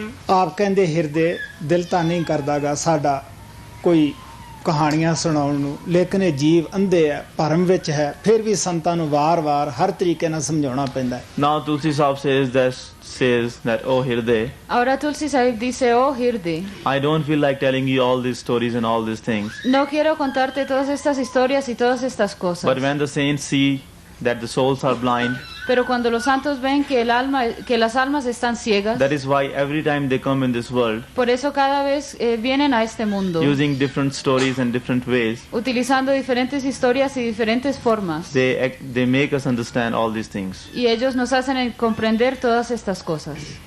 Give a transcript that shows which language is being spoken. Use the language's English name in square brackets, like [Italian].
[Punjabi] ਆਪ ਕਹਿੰਦੇ ਹਿਰਦੇ ਦਿਲ ਤਾਂ ਨਹੀਂ ਕਰਦਾਗਾ ਸਾਡਾ ਕੋਈ ਕਹਾਣੀਆਂ ਸੁਣਾਉਣ ਨੂੰ, ਲੇਕਿਨ ਇਹ ਜੀਵ ਅੰਧੇ ਹੈ, ਭਰਮ ਵਿੱਚ ਹੈ, ਫਿਰ ਵੀ ਸੰਤਾਂ ਨੂੰ ਵਾਰ-ਵਾਰ ਹਰ ਤਰੀਕੇ ਨਾਲ ਸਮਝਾਉਣਾ ਪੈਂਦਾ ਹੈ। [English] Now Tulsi Sahab says that, oh Hirde, [Spanish] Ahora Tulsi Sahib dice, oh Hirde, [English] I don't feel like telling you all these stories and all these things. [Spanish] no quiero contarte todas estas historias y todas estas cosas. [English] But when the saints see that the souls are blind, [Spanish] Pero cuando los santos ven que las almas están ciegas, [English] that is why every time they come in this world, [Spanish] por eso cada vez vienen a este mundo, [English] using different stories and different ways, [Spanish] utilizando diferentes historias y diferentes formas. [English] they make us understand all these things. [Spanish] Y ellos nos hacen comprender todas estas cosas.